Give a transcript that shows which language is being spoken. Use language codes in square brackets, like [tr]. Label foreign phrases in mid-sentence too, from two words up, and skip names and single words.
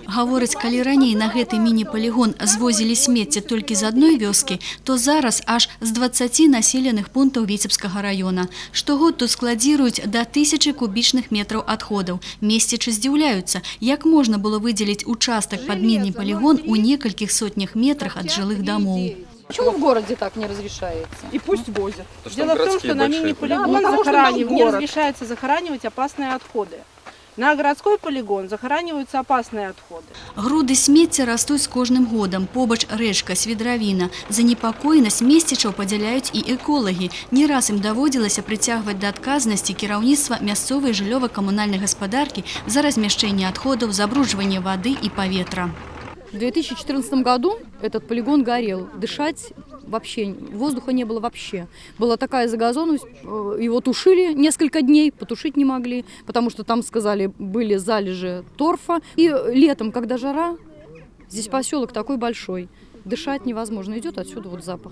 [be] Гавораць, калі раней на гэты міні-палігон звозілі смецце толькі з адной вёскі, то зараз аж з 20 населеных пунктаў Віцебскага раёна. Штогод тут складзіруюць да 1000 кубічных метраў адходаў. Месцічы здзіўляюцца, як можна было выдзеліць участак пад міні-палігон у некалькіх сотнях метрах ад жылых дамоў. [ru] Почему в городе так не разрешается? И пусть возят. Дело в том, что на мини-полигон не разрешается захоранивать опасные отходы. На городской полигон захораниваются опасные отходы. [be] Груды смецця растуць з кожным годам. Побач рэчка, свідравіна. Занепакоенасць месцічаў падзяляюць і эколагі. Не раз ім даводзілася прыцягваць да адказнасці кіраўніцтва мясцовай жыллёва-камунальнай гаспадаркі за размяшчэнне адходаў, забруджванне вады і паветра. [ru] В 2014 году этот полигон горел. Дышать вообще, воздуха не было вообще. Была такая загазованность, его тушили несколько дней, потушить не могли, потому что там, сказали, были залежи торфа. И летом, когда жара, здесь поселок такой большой, дышать невозможно, идет отсюда вот запах.